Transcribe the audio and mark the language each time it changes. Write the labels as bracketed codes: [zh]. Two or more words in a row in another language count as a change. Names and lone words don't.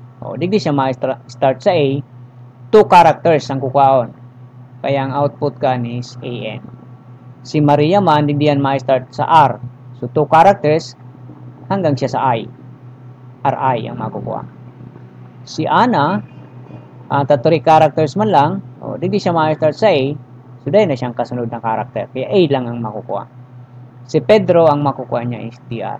[bik] O, digdi siya ma-start sa A, 2 characters ang kukuhaon. Kaya ang output ka is A-N. Si Maria man, digdi yan ma-start sa R. So, 2 characters hanggang siya sa I. R-I ang makukuha. Si Ana, 3 characters man lang, o, digdi siya ma-start sa A, so dahil na siyang kasunod na character. Kaya A lang ang makukuha. Si Pedro, ang makukuha niya is TR.